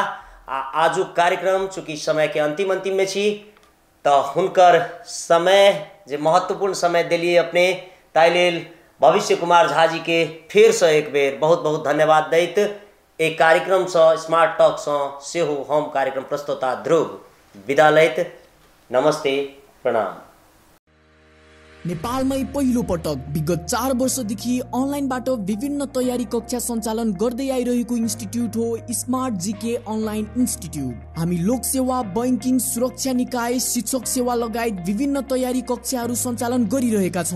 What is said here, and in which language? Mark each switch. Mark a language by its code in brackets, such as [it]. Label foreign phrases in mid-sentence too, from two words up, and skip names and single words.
[mai] आ आजुक कार्यक्रम चूँकि समय के अंतिम में छी तो हुनकर समय जे महत्वपूर्ण समय दिलिए अपने ताहि लेल भविष्य कुमार झा जी के फिर से एक बेर बहुत बहुत धन्यवाद दैत एक कार्यक्रम से स्मार्ट टॉक से हम कार्यक्रम प्रस्तुता ध्रुव विदा लैत। नमस्ते, प्रणाम। [ne] नेपालमै पहिलो पटक विगत 4 वर्षदेखि अनलाइनबाट विभिन्न तयारी कक्षा सञ्चालन गर्दै आइरहेको इन्स्टिट्युट हो स्मार्ट जीके अनलाइन इन्स्टिट्युट। हामी लोक सेवा, बैंकिङ, सुरक्षा निकाय, शिक्षक सेवा लगायत विभिन्न तयारी कक्षाहरू सञ्चालन गरिरहेका छौँ।